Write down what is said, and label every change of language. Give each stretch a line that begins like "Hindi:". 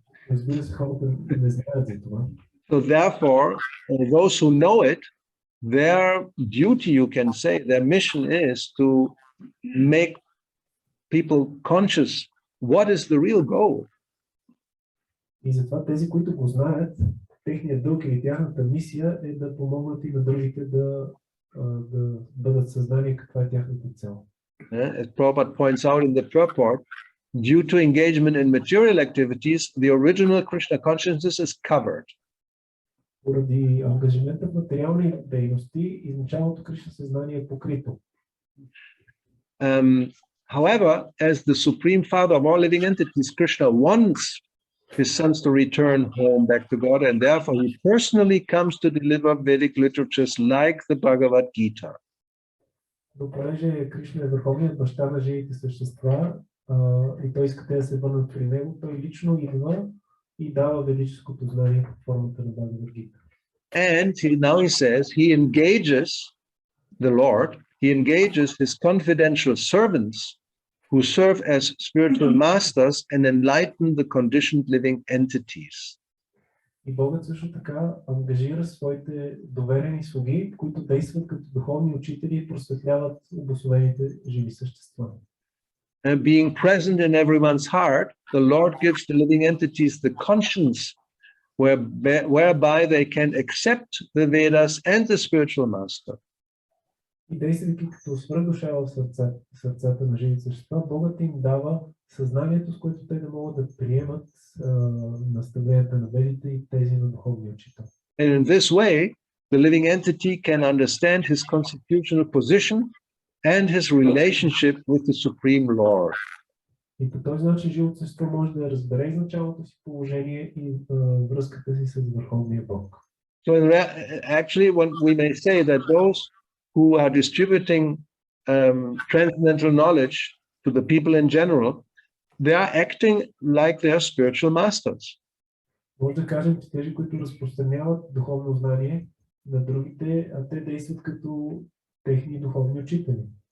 Bulgarian: Разбира се, хората не знаят за това.
English: So therefore, those who know it, their duty, you can say, their mission is to make people conscious what is the real goal.
Bulgarian: И затова тези, които го знаят, техният дълг или тяхната мисия е да помогнат и на другите да бъдат съзнани каква е тяхната цел.
English: As Prabhupada points out in the purport, due to engagement in material activities, the original Krishna consciousness is covered.
Bulgarian: Поради ангажимента в материални дейности, изначалното Кришна съзнание е покрито.
English: However, as the supreme father of all living entities, Krishna wants his sons to return home back to God, and therefore he personally comes to deliver Vedic literatures like the Bhagavad Gita.
Bulgarian: Но понеже Кришна е върховният баща на живите същества и той иска те да се върнат при него, той лично идва и дава ведическото знание под формата на Бхагавад Гита.
English: And now he says he engages the Lord, he engages his confidential servants who serve as spiritual masters and enlighten the conditioned living entities.
Bulgarian: И Богът също така ангажира своите доверени слуги, които действат като духовни учители и просветляват обособените живи същества.
English: And being present in everyone's heart, the Lord gives the living entities the conscience whereby they can accept the Vedas and the spiritual master.
Bulgarian: И действайки като свръхдуша в сърцата на живите същества, Богът им дава съзнанието, с което те да могат да приемат наставленията на ведите и тези на духовния учител.
English: And in this way, the living entity can understand his constitutional position and his relationship with the Supreme Lord.
Bulgarian: И по този начин живото същество може да разбере изначалното си положение и връзката си с Върховния Бог.
English: So actually, when we may say that those who are distributing transcendental knowledge to the people in general, they are acting like their spiritual masters.
Bulgarian: Може да кажем, че тези, които разпространяват духовно знание на другите, те действат като техни духовни учители.